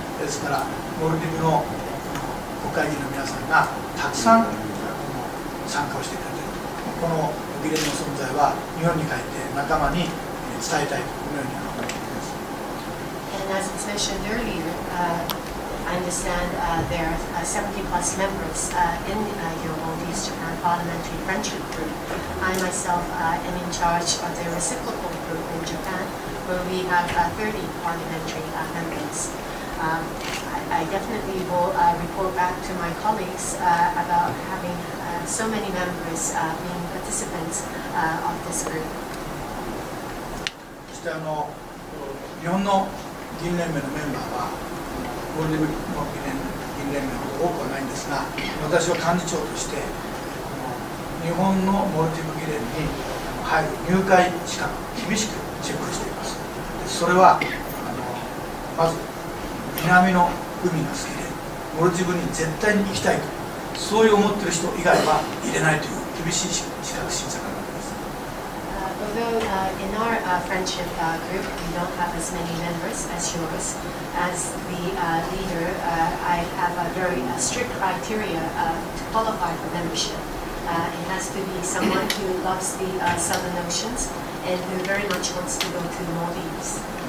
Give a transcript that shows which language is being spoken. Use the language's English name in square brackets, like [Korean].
[Japanese] ですから、モルディブの国会議員の皆さんがたくさん参加をしてくれていると、この議連の存在は日本に帰って仲間に伝えたいと、このように思っています。 [English] And as was mentioned earlier, I understand there are 70 plus members in your Maldives Japan Parliamentary Friendship Group. I myself am in charge of the reciprocal group in Japan, where we have 30 parliamentary members. I definitely will report back to my colleagues about having so many members being participants of this group. [Japanese] そして日本の議員連盟のメンバーはモルディブの議員連盟ほど多くはないんですが、私は幹事長として日本のモルディブ議連に入る入会資格を厳しくチェックしています。それはまず南の海が好きでモルディブに絶対に行きたいと、そういう思っている人以外は入れないという厳しい資格審査があるわけです。 [English] Although in our friendship group we don't have as many members as yours, as the leader, I have a very strict criteria to qualify for membership. It has to be someone who loves the Southern Oceans and who very much wants to go to the Maldives.